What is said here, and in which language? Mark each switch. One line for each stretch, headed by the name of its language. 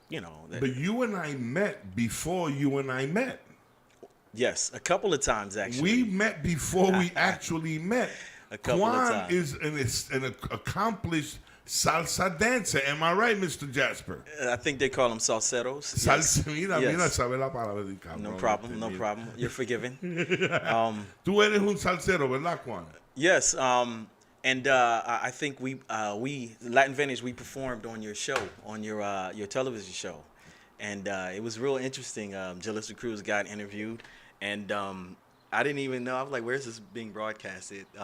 English: But you and I met before you and I met. Yes, a couple of times, actually. We met before we actually met. A couple of times. Is an accomplished salsa dancer. Am I right, Mr. Jasper? I think they call them salseros.
Spanish: Salsa, mira, sabe la palabra de cabrón.
English: No problem. You're forgiven.
Spanish: Tú eres un salsero, ¿verdad, Juan?
English: Yes, and I think we Latin Vintage, we performed on your show, on your television show. And it was real interesting. Jalissa Cruz got interviewed, and I didn't even know. I was like, where's this being broadcasted?